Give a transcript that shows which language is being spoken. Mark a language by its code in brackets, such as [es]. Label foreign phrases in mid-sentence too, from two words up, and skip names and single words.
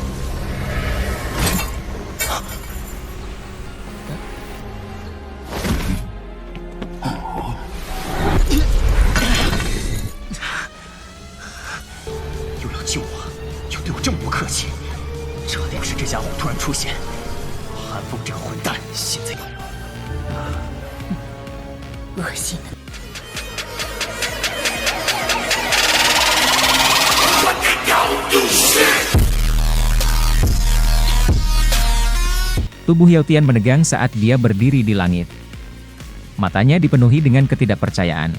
[zh] 又要救我，又对我这么不客气，这定是这家伙突然出现。韩风这个混蛋，现在恶心的。 [id] Tubuh Yao Tian menegang saat dia berdiri di langit. Matanya dipenuhi dengan ketidakpercayaan.